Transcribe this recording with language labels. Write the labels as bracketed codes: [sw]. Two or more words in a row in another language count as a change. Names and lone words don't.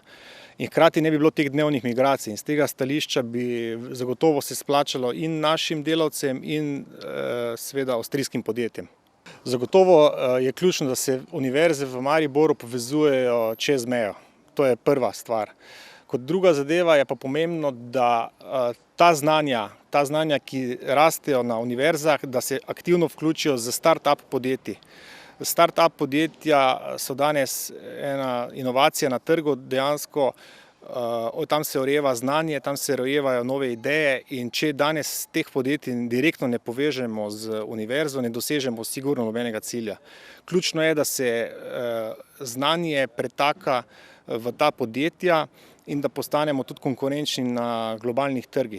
[sl] In hkrati ne bi bilo teh dnevnih migracij. In z tega stališča bi zagotovo se splačalo in našim delavcem in seveda avstrijskim podjetjem. Zagotovo je ključno, da se univerze v Mariboru povezujejo čez mejo. To je prva stvar. Kot druga zadeva je pa pomembno, da ta znanja, ki rastejo na univerzah, da se aktivno vključijo z start-up podjetji. Start-up podjetja so danes ena inovacija na trgu, dejansko tam se rojeva znanje, tam se rojevajo nove ideje in če danes teh podjetij direktno ne povežemo z univerzo, ne dosežemo sigurno nobenega cilja. Ključno je, da se znanje pretaka v ta podjetja in da postanemo tudi konkurenčni na globalnih trgih.